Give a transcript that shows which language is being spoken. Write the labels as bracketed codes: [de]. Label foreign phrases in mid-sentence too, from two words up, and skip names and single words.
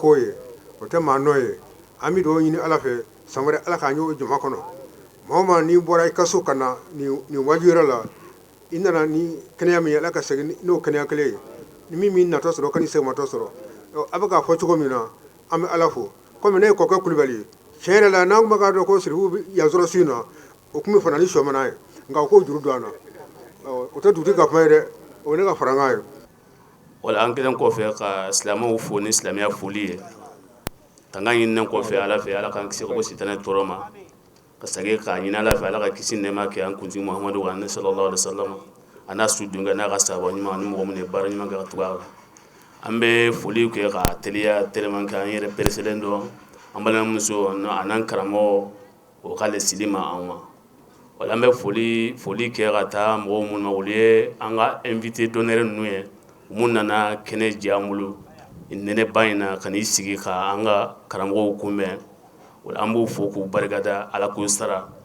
[bm] ko ye o tɛ maa nɔ ye an bɛ dugawu ɲini ala fɛ san wɛrɛ ala k'an y'o jama kɔnɔ maa o maa n'i bɔra i ka so ka na nin waati yɛrɛ la i nana ni kɛnɛya min ye ala ka segin n'o kɛnɛya kelen ye ni min min natɔ sɔrɔ ka ni segimatɔ sɔrɔ a bɛ k'a fɔ cogo min na an bɛ ala fo komi ne ye kɔkɛ kulubali ye tiɲɛ yɛrɛ la n'an tun bɛ k'a dɔn ko sirifu bɛ yan sɔrɔ su in na o tun bɛ fana ni sɔmana ye nka o k'o juru don an na o tɛ dugutigi ka kuma ye dɛ o ye ne ka farankan ye o wala an kelen kɔfɛ ka silamɛw fo ni silamɛya foli ye ka n ka ɲininen kɔfɛ ala fɛ ala k'an kisi ka bɔ sitanɛ tɔɔrɔ ma ka segin ka ɲini ala fɛ ala ka kisi nɛɛma kɛ an kuntigi muhamadu kan ne [ar] صلى الله عليه وسلم [bm] a n'a su dunkɛ n'a ka sahaba ɲuman ani mɔgɔ minnu ye baara ɲuman kɛ ka tugu a la an bɛ foli kɛ ka teliya teliman kɛ an yɛrɛ pereselen dɔn an balimamuso a n'an karamɔgɔ o k'ale sili ma an ma wala an bɛ foli kɛ ka taa mɔgɔw minnu ma olu ye an ka [fr] invité d'honneur [bm] ninnu ye mun nana kɛnɛ jɛ an bolo nɛnɛba in na ka n'i sigi ka an ka karamɔgɔw kunbɛn wala an b'u fo k'u barikada ala k'u sara